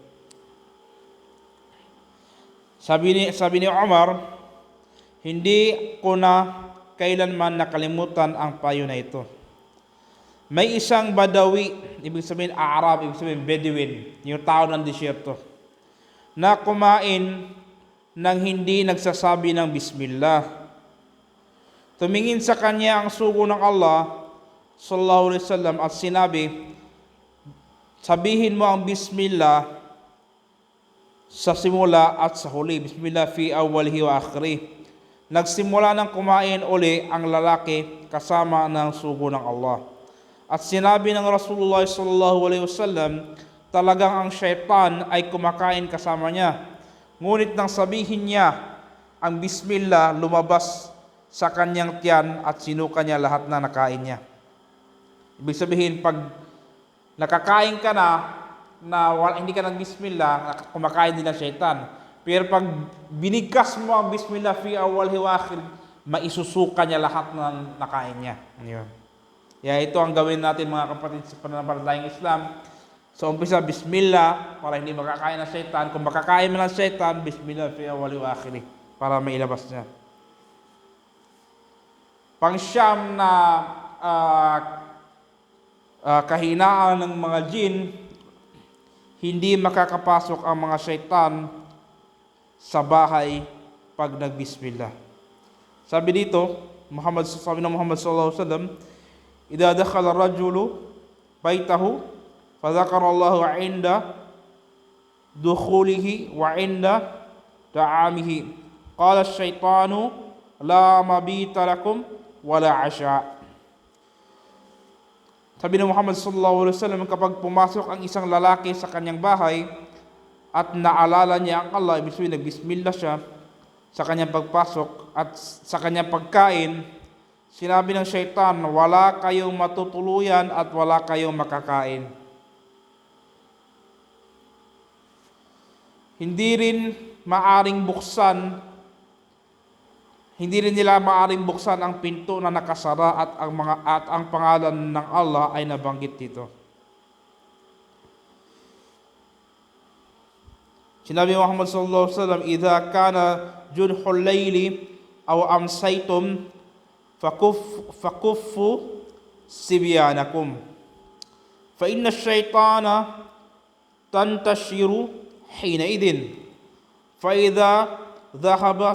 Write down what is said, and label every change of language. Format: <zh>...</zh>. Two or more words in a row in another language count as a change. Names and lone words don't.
<tl>Sabi ni Umar, hindi ko na kailanman nakalimutan ang payo na ito. May isang Badawi, ibig sabihin Arab, ibig sabihin Bedouin, yung tao ng disyerto, na kumain nang hindi nagsasabi ng bismillah. Tumingin sa kanya ang sugo ng Allah</tl> <ar>صلى الله عليه وسلم</ar> <tl>at sinabi, sabihin mo ang bismillah sa simula at sa huli.</tl> <ar>بسم الله في أوله وآخره.</ar> <tl>Nagsimula ng kumain uli ang lalaki kasama ng sugo ng Allah. At sinabi ng</tl> <ar>رسول الله صلى الله عليه وسلم,</ar> <tl>talagang ang syaitan ay kumakain kasama niya. Ngunit nang sabihin niya ang bismillah, lumabas sa kanyang tiyan at sinuka niya lahat na nakain niya. Ibig sabihin, pag nakakain ka na hindi ka nag-bismillah, kumakain din ang syaitan. Pero pag binigkas mo ang</tl> <ar>بسم الله في أوله وآخره,</ar> <tl>maisusuka niya lahat na nakain niya. Yun. Ito ang gawin natin mga kapatid sa pananampalatayang Islam. Sa umpisa, bismillah, para hindi makakain ng syaitan. Kung makakain mo ng syaitan,</tl> <ar>بسم الله في أوله وآخره,</ar> <tl>para mailabas niya. Pangsyam na kahinaan ng mga jin, hindi makakapasok ang mga syaitan sa bahay pag nagbismillah. Sabi dito, sabi ng</tl> <ar>Muhammad صلى الله عليه وسلم إذا دخل الرجل بيته فذكر الله عند دخوله وعند طعامه قال الشيطان لا مبيت لكم ولا عشاء.</ar> <tl>Sabi ng Muhammad</tl> <ar>صلى الله عليه وسلم,</ar> <tl>kapag pumasok ang isang lalaki sa kanyang bahay at naalala niya ang Allah, ibig sabihin nagbismillah siya sa kanyang pagpasok at sa kanyang pagkain, sinabi ng syaitan, wala kayong matutuluyan at wala kayong makakain. Hindi rin nila maaring buksan ang pinto na nakasara at ang pangalan ng Allah ay nabanggit dito.</tl> <ar>Sinabi Muhammad صلى الله عليه وسلم إذا كان جنح الليل أو أمسيتم فكفوا صبيانكم فإن الشياطين تنتشر حينئذ فإذا ذهب</ar>